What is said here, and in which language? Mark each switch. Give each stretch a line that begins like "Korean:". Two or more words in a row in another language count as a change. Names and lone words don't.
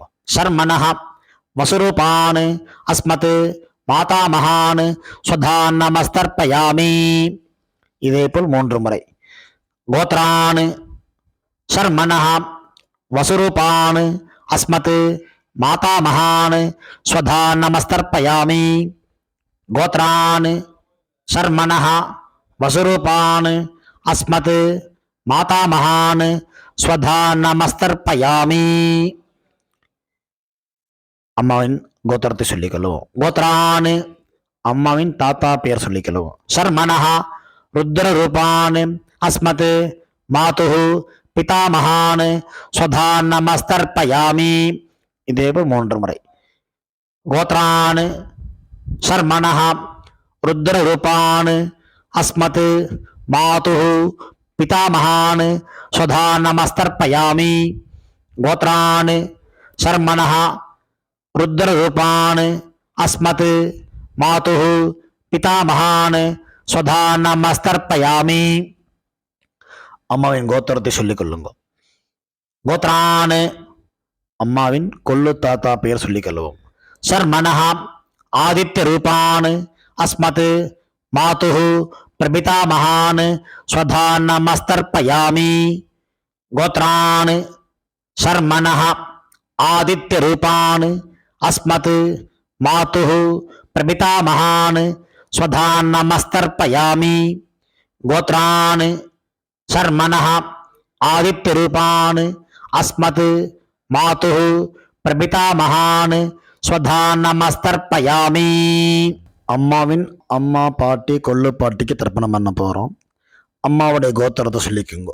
Sanskrit: शर्मणः वसुरूपान् अस्मत् मातामहान् स्वधा नमस्तर्पयामि.
Tamil: இதேபோல் 3 முறை.
Sanskrit: गोत्रान् शर्मणः वसुरूपान् अस्मत् मातामहान् स्वधा नमस्तर्पयामि. गोत्रान् शर्मणः वसुरूपान् अस्मत् मातामहान् स्वधा नमस्तर्पयामि.
Tamil: அம்மாவின் கோத்திரத்தை சொல்லிக்கொள்ளுவோம். கோத்ரான் அம்மாவின் தாத்தா பெயர் சொல்லிக்கொள்ளுவோம்.
Sanskrit: शर्मणः रुद्र रूपान् अस्मत् मातुः पितामहान् स्वधा नमस्तर्पयामि.
Tamil: இதேபோல் 3 முறை.
Sanskrit: गोत्रान् शर्मणः रुद्र रूपान् अस्मत् मातुः पितामहान् स्वधा नमस्तर्पयामि. गोत्रान् शर्मणः रुद्र रूपान् अस्मत् मातुः पितामहान् स्वधा नमस्तर्पयामि.
Tamil: அம்மாவின் கோத்திரத்தை சொல்லிக் கொள்ளுங்க. கோத்ரான் அம்மாவின் கொள்ளு தாத்தா பெயர் சொல்லிக் கொள்ளுவோம்.
Sanskrit: शर्मणः आदित्य रूपान् अस्मत् मातुः प्रपितामहान् स्वधा नमस्तर्पयामि. गोत्रान् शर्मणः आदित्य रूपान् अस्मत् मातुः प्रपितामहान् स्वधा नमस्तर्पयामि. गोत्रान् शर्मणः आदित्य रूपान् अस्मत् मातुः प्रपितामहान् स्वधा नमस्तर्पयामि.
Tamil: அம்மாவின் அம்மா பாட்டி கொள்ளு பாட்டிக்கு தர்ப்பணம் பண்ண போகிறோம். அம்மாவுடைய கோத்திரத்தை சொல்லிக்குங்கோ.